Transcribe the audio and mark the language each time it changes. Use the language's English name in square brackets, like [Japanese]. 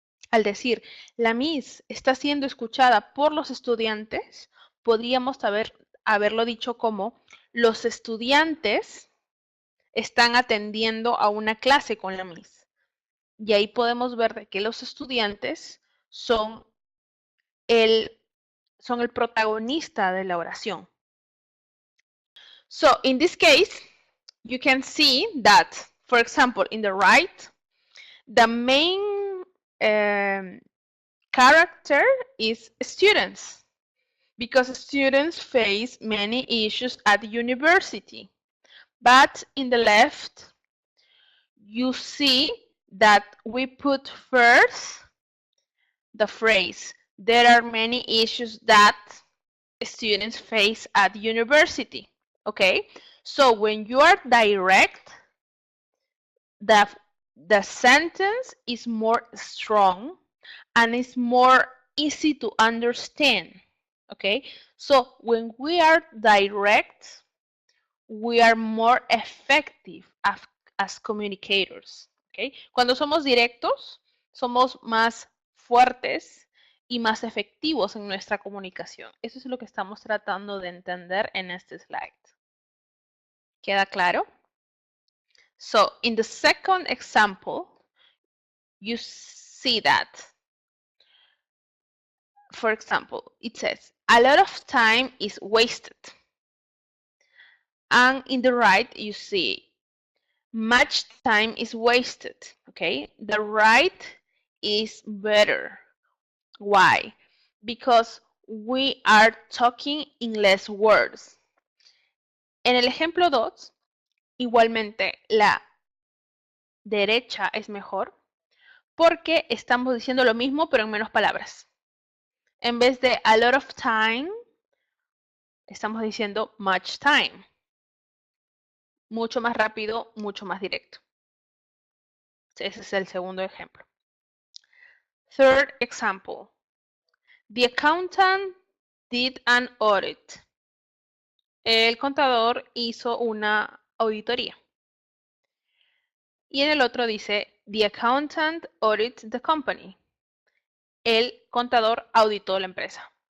[Spanish] Al decir, la Miss está siendo escuchada por los estudiantes, podríamos haberlo dicho como, los estudiantes están atendiendo a una clase con la Miss. Y ahí podemos ver que los estudiantes son el protagonista de la oración. [English] So, in this case, you can see that, for example, in the right, the main character is students, because students face many issues at university. But in the left, you see that we put first the phrase, there are many issues that students face at university. Okay, so when you are direct, the sentence is more strong and it's more easy to understand. Okay, so when we are direct, we are more effective as communicators. [Spanish] Okay, cuando somos directos, somos más fuertes y más efectivos en nuestra comunicación. Eso es lo que estamos tratando de entender en este slide. ¿Queda claro? [English] So, in the second example, you see that, for example, it says, a lot of time is wasted. And in the right, you see, much time is wasted. Okay, the right is better. Why? Because we are talking in less words. [Spanish] En el ejemplo 2, igualmente la derecha es mejor porque estamos diciendo lo mismo pero en menos palabras. En vez de a lot of time, estamos diciendo much time. Mucho más rápido, mucho más directo. Ese es el segundo ejemplo. [English] Third example. The accountant did an audit. [Spanish] El contador hizo una auditoría. Y en el otro dice, [English] the accountant audited the company. [Spanish] el contador auditó la empresa.